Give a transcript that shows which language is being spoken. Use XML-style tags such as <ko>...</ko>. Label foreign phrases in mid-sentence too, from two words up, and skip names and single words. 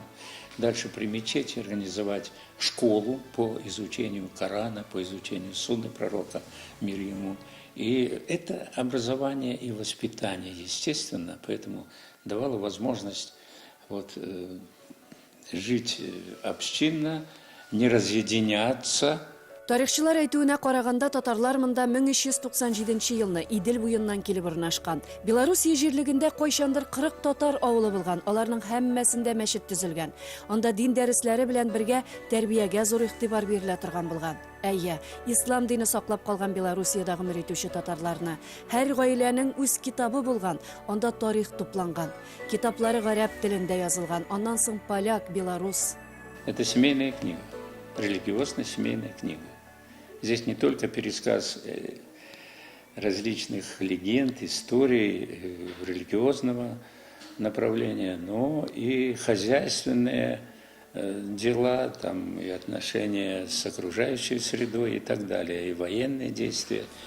<ru>Дальше при мечети организовать школу по изучению Корана, по изучению сунны пророка, мир ему. И это образование и воспитание, естественно, поэтому давало возможность жить общинно, не разъединяться.</ru> <tt>Тарихчылар әйтүенә караганда татарлар монда 1397 елны Идел буеннан килеп урнашкан. Белоруссия җирлегендә кайчандыр 40 татар авылы булган. Аларның һәммәсендә мәчет төзелгән. Анда дин дәресләре белән бергә тәрбиягә зур игътибар бирелә торган булган. Әйе, ислам дине саклап калган Белоруссиядә гомер итүче татарларны һәр гаиләнең үз китабы булган. Анда тарих тупланган. Китаплары гарәп телендә язылган. Аннан соң поляк, белорус.</tt> <ru>Это семейная книга, религиозная семейная книга. Здесь не только пересказ различных легенд, историй религиозного направления, но и хозяйственные дела, там, и отношения с окружающей средой и так далее, и военные действия.</ru>